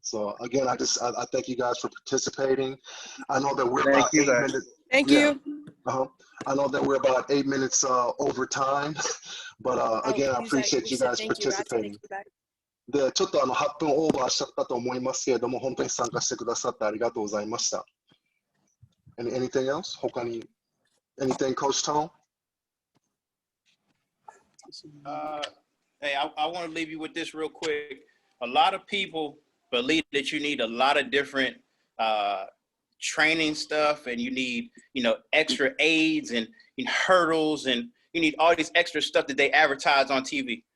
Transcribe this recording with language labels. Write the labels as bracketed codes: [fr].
[en] So again, I thank you guys for participating. I know that we're about 8 minutes. Thank you. I know that we're about 8 minutes over time, but again, I appreciate you guys participating. [ja] で、ちょっと8分オーバーしちゃったと思いますけれども、本当に参加してくださってありがとうございました。 [en] Anything else? [ja] 他に [en] Anything, Coach Tone? Hey, I want to leave you with this real quick. A lot of people believe that you need a lot of different training stuff, and you need, extra aids and hurdles, and you need all these extra stuff that they advertise on TV.